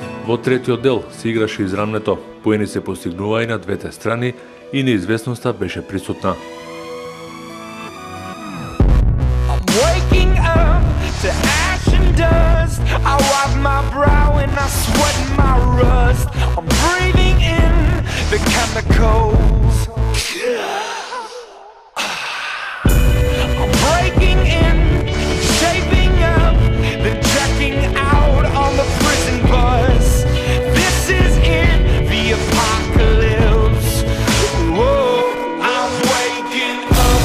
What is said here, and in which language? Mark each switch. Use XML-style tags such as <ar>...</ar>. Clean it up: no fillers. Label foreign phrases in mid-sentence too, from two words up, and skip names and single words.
<mk>Во третиот дел се играше израмнето, поени се постигнуваа и на двете страни и неизвестноста беше присутна.</mk> <en>Waking up to ash and dust, I wipe my brow and I sweat my rust. I'm breathing in the chemicals. I'm breaking in, shaping up, then checking out on the prison bus. This is it, the apocalypse. Whoa, I'm waking up.</en>